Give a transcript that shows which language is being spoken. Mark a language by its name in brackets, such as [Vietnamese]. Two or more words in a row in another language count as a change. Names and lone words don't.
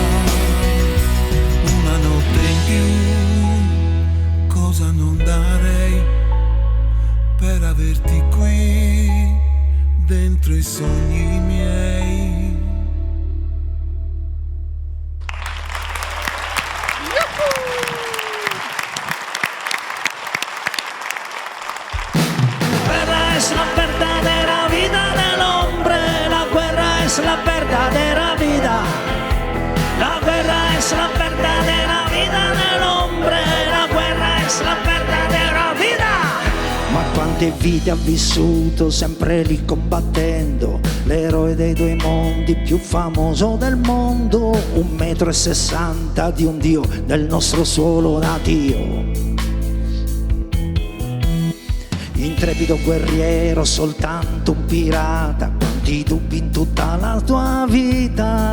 [Italian] Una notte in più, cosa non darei per averti qui dentro i sogni miei. [Spanish] Guerra es la verdadera vida del hombre, la guerra es la verdadera vida. La guerra es la verdadera vida del hombre, la guerra es la verdadera vida. [Italian] Ma quante vite ha vissuto sempre lì combattendo, l'eroe dei due mondi più famoso del mondo, 1,60 m di un dio del nostro suolo natio. Intrepido guerriero, soltanto un pirata, quanti dubbi in tutta la tua vita.